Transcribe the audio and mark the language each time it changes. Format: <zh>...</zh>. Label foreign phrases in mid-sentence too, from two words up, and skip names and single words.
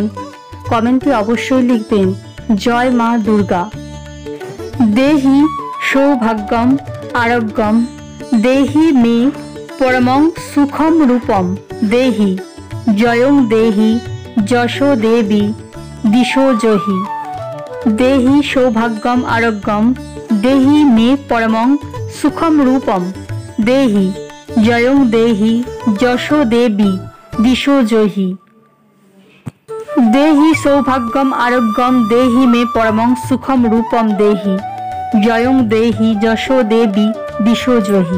<bn>কমেন্টে অবশ্যই লিখবেন জয় মা দুর্গা।</bn> <sa>দেহি সৌভাগ্যম আরোগ্যম, দেহি মে পরমং সুখম রূপম, দেহি জয়ং দেহি যশো দেবী দিশো জহি। দেহি সৌভাগ্যম আরোগ্যম, দেহি মে পরমং সুখম রূপম, দেহি জয়ং দেহি যশো দেবী দিশো জহি। দেহি সৌভাগ্যম আরোগ্যম, দেহি মে পরমং সুখম রূপম, দেহি জয়ং দেহি যশো দেবী দিশো জহি।</sa>